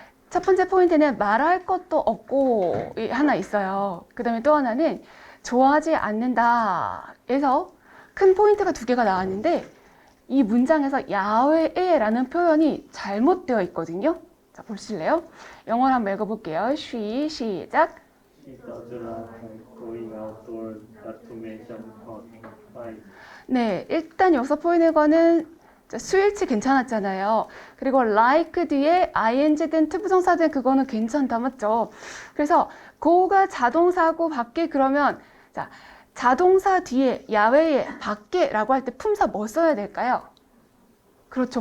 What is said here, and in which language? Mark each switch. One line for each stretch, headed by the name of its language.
Korean: 첫 번째 포인트는 말할 것도 없고 하나 있어요. 그 다음에 또 하나는 좋아하지 않는다 해서 큰 포인트가 두 개가 나왔는데 이 문장에서 야외에 라는 표현이 잘못되어 있거든요. 자, 보실래요? 영어로 한번 읽어볼게요. 시작.
English: She does not like going outdoors, not to mention outside.
Korean: 네, 일단 여기서 보이는 거는 수일치 괜찮았잖아요. 그리고 like 뒤에 ing든 투부정사든 그거는 괜찮다, 맞죠? 그래서 go가 자동사고 밖에 그러면 자, 자동사 뒤에 야외에 밖에라고 할 때 품사 뭐 써야 될까요? 그렇죠.